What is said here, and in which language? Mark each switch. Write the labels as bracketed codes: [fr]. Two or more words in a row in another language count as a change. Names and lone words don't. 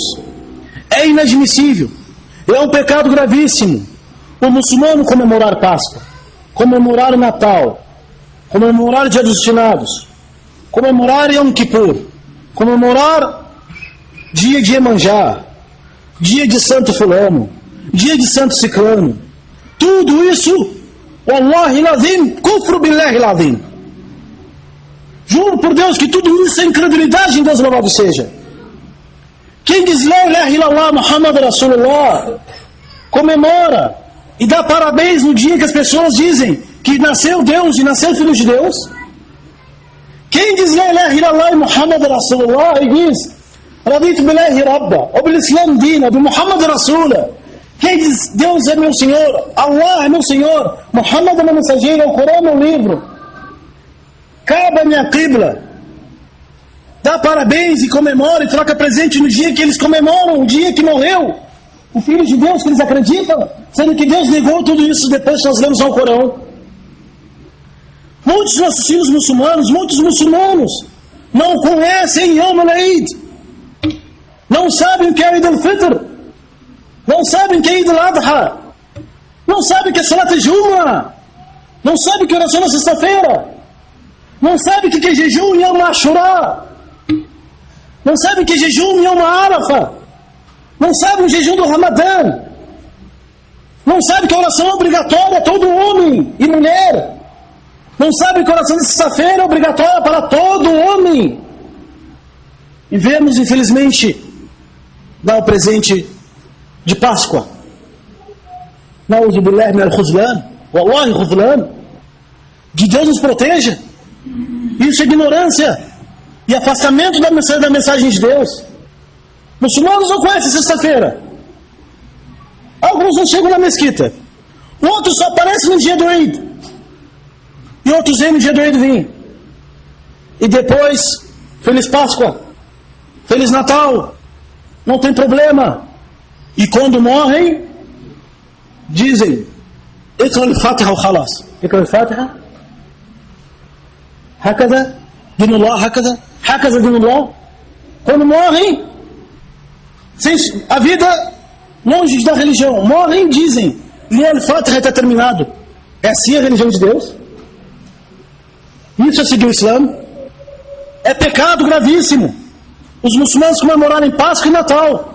[pt] É inadmissível, é um pecado gravíssimo o muçulmano comemorar Páscoa, comemorar o Natal, comemorar o Dia dos Finados, comemorar Yom Kippur, comemorar dia de Iemanjá, dia de Santo Fulano, dia de Santo Ciclano. Tudo isso, [ar] والله العظيم، كفر بالله العظيم. [pt] Juro por Deus que tudo isso é incredulidade em Deus, louvado seja. Quem diz [ar] لا إله إلا الله محمد رسول الله [pt] comemora e dá parabéns no dia que as pessoas dizem que nasceu Deus e nasceu o Filho de Deus. Quem diz [ar] لا إله إلا الله محمد رسول الله [pt] e diz [ar] رضيت بالله ربا وبالإسلام دينا وبمحمد رسول الله. [pt] Quem diz Deus é meu Senhor, Allah é meu Senhor, Muhammad é meu mensageiro, o Corão é meu livro, Kaaba é minha qibla, dá parabéns e comemora e troca presente no dia que eles comemoram, o dia que morreu o Filho de Deus que eles acreditam, sendo que Deus negou tudo isso depois que nós lemos ao Corão. Muitos nossos filhos muçulmanos, muitos muçulmanos não conhecem Yom al-Eid, não sabem o que é Eid al-Fitr, não sabem o que é Eid al-Adha, não sabem o que é Salat al-Jumu'ah, não sabem o que é oração na sexta-feira, não sabem o que é jejum em Yom Ashura, não sabem o que é jejum em Yom Arafah, não sabem o jejum do Ramadã, não sabem que a oração é obrigatória a todo homem e mulher, não sabem que a oração de sexta-feira é obrigatória para todo homem. E vemos, infelizmente, dar o presente de Páscoa. [ar] نعوذ بالله من الخذلان، والله خذلان. [pt] Que Deus nos proteja. Isso é ignorância e afastamento da mensagem de Deus. Muçulmanos não conhecem sexta-feira. Alguns não chegam na mesquita. Outros só aparecem no dia do Eid. E outros vêm no dia do Eid vêm. E depois, Feliz Páscoa, Feliz Natal, não tem problema. E quando morrem, dizem, [ar] اقرأ الفاتحة وخلاص. اقرأ الفاتحة. هكذا دين الله هكذا دين الله. [pt] Quando morrem, a vida longe da religião, morrem, dizem, o Fatiha está terminado. É assim a religião de Deus? Isso é seguir o Islã? É pecado gravíssimo os muçulmanos comemorarem Páscoa e Natal.